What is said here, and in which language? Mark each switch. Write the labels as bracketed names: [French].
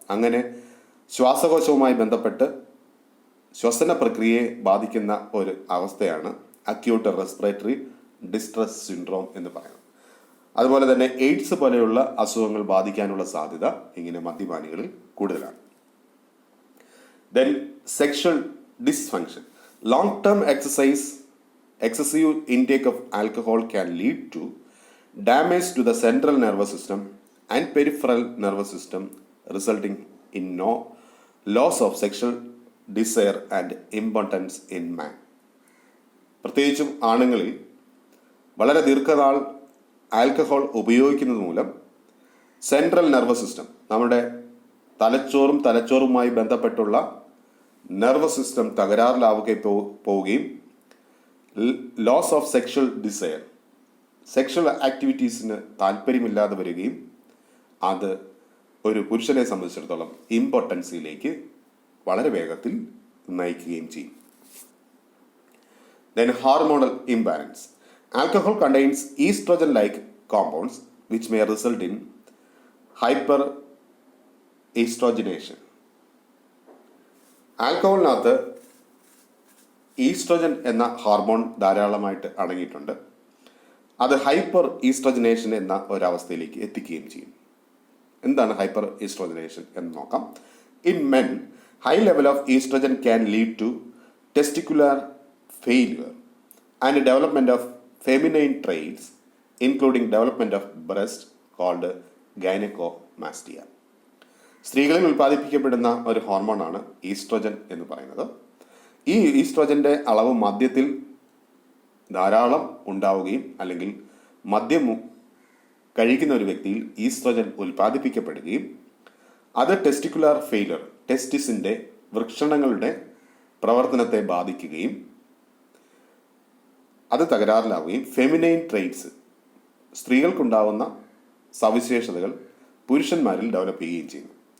[Malayalam] അങ്ങനെ ശ്വാസകോശവുമായി ബന്ധപ്പെട്ട് ശ്വസന പ്രക്രിയയെ ബാധിക്കുന്ന ഒരു അവസ്ഥയാണ് അക്യൂട്ട് റെസ്പിറേറ്ററി ഡിസ്ട്രസ് സിൻഡ്രോം എന്ന് പറയുന്നത്. അതുപോലെ തന്നെ എയ്ഡ്സ് പോലെയുള്ള അസുഖങ്ങൾ ബാധിക്കാനുള്ള സാധ്യത ഇങ്ങനെ മദ്യപാനികളിൽ കൂടുതലാണ്. [English] Then sexual dysfunction. Long-term excessive intake of alcohol can lead to damage to the central nervous system and peripheral nervous system, resulting in loss of sexual desire and impotence in man. [Malayalam] പ്രത്യേകിച്ചും ആണുങ്ങളിൽ വളരെ ദീർഘനാൾ alcohol ഉപയോഗിക്കുന്നത് മൂലം central nervous system, നമ്മുടെ തലച്ചോറുമായി ബന്ധപ്പെട്ടുള്ള nervous system പോവുകയും [English] loss of sexual desire, [Malayalam] sexual ആക്ടിവിറ്റീസിന് താല്പര്യമില്ലാതെ വരികയും അത് ഒരു പുരുഷനെ സംബന്ധിച്ചിടത്തോളം ഇമ്പോർട്ടൻസിയിലേക്ക് വളരെ വേഗത്തിൽ നയിക്കുകയും ചെയ്യും. [English] Then hormonal imbalance. Alcohol contains estrogen-like compounds which may result in hyperestrogenation. [Malayalam] ആൽക്കഹോളിനകത്ത് oestrogen എന്ന ഹോർമോൺ ധാരാളമായിട്ട് അടങ്ങിയിട്ടുണ്ട്. അത് ഹൈപ്പർ ഈസ്ട്രോജനേഷൻ എന്ന ഒരവസ്ഥയിലേക്ക് എത്തിക്കുകയും ചെയ്യും. എന്താണ് ഹൈപ്പർ ഈസ്ട്രോജനേഷൻ എന്ന് നോക്കാം. [English] In men, high level of estrogen can lead to testicular failure and development of feminine traits including development of breast called gynecomastia. [Malayalam] സ്ത്രീകളിൽ ഉൽപ്പാദിപ്പിക്കപ്പെടുന്ന ഒരു ഹോർമോണാണ് ഈസ്ട്രോജൻ എന്ന് പറയുന്നത്. ഈ ഈസ്ട്രോജൻ്റെ അളവ് മദ്യത്തിൽ ധാരാളം ഉണ്ടാവുകയും അല്ലെങ്കിൽ മദ്യം കഴിക്കുന്ന ഒരു വ്യക്തിയിൽ ഈസ്ട്രോജൻ ഉൽപ്പാദിപ്പിക്കപ്പെടുകയും അത് ടെസ്റ്റിക്കുലർ ഫെയിലർ, ടെസ്റ്റിസിൻ്റെ വൃഷണങ്ങളുടെ പ്രവർത്തനത്തെ ബാധിക്കുകയും അത് തകരാറിലാവുകയും ഫെമിനൈൻ ട്രെയ്റ്റ്സ്, സ്ത്രീകൾക്കുണ്ടാവുന്ന സവിശേഷതകൾ പുരുഷന്മാരിൽ ഡെവലപ്പ് ചെയ്യുകയും ചെയ്യുന്നു.